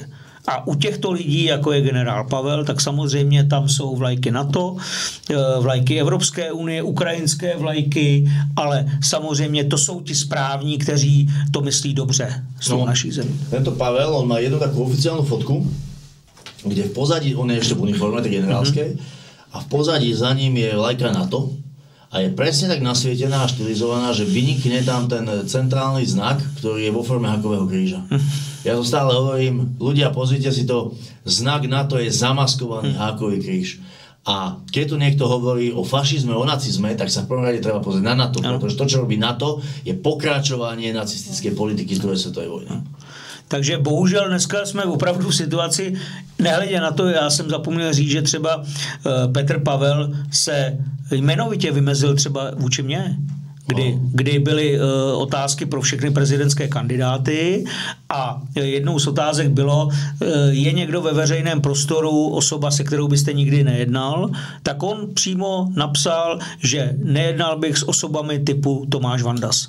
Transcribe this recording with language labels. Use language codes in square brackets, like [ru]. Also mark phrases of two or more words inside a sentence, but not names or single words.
[cs] A u těchto lidí, jako je generál Pavel, tak samozřejmě tam jsou vlajky NATO, vlajky Evropské unie, ukrajinské vlajky, ale samozřejmě to jsou ti správní, kteří to myslí dobře s tou naší zemí. [sk] Tento Pavel, on má jednu takú oficiálnu fotku, kde v pozadí, on je ešte v uniforme, tak generálskej, a v pozadí za ním je vlajka NATO a je presne tak nasvietená a štilizovaná, že vynikne tam ten centrálny znak, ktorý je vo forme hakového kríža. Ja to stále hovorím, ľudia, pozrite si to, znak NATO je zamaskovaný hákový kríž. A keď tu niekto hovorí o fašizme, o nacizme, tak sa v prvom rade treba pozrieť na NATO, pretože to, čo robí NATO, je pokračovanie nacistickej politiky z druhej svetovej vojny. [cs] Takže bohužel dneska jsme opravdu v situaci, nehledě na to, já jsem zapomněl říct, že třeba Petr Pavel se jmenovitě vymezil třeba vůči mně, kdy byly otázky pro všechny prezidentské kandidáty a jednou z otázek bylo, je někdo ve veřejném prostoru osoba, se kterou byste nikdy nejednal, tak on přímo napsal, že nejednal bych s osobami typu Tomáš Vandas.